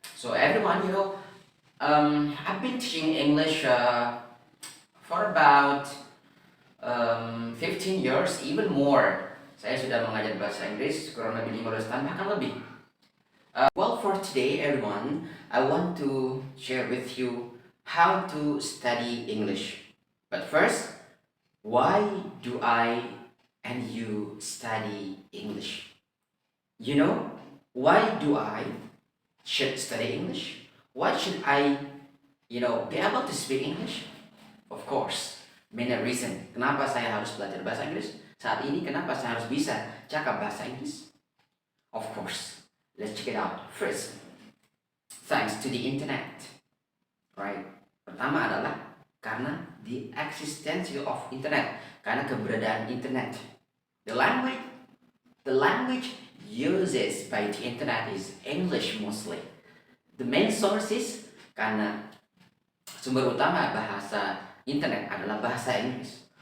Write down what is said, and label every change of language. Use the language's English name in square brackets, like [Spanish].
[English] So everyone, I've been teaching English for about 15 years, even more. [Indonesian] Saya sudah mengajar bahasa Inggris kurang lebih 15 tahun, bahkan lebih. [English] Well, for today, everyone, I want to share with you how to study English. But first, why do I and you study English? Why do I should study English? Why should I, be able to speak English? Of course, many reasons. [Indonesian] Kenapa saya harus belajar bahasa Inggris? Saat ini kenapa saya harus bisa cakap bahasa Inggris? [English] Of course, let's check it out. First, thanks to the internet, right? [Indonesian] Pertama adalah karena [English] the existence of internet, [Indonesian] karena keberadaan internet. [English] The language uses by the internet is English mostly. The main sources, [Indonesian] karena sumber utama bahasa internet adalah bahasa Inggris.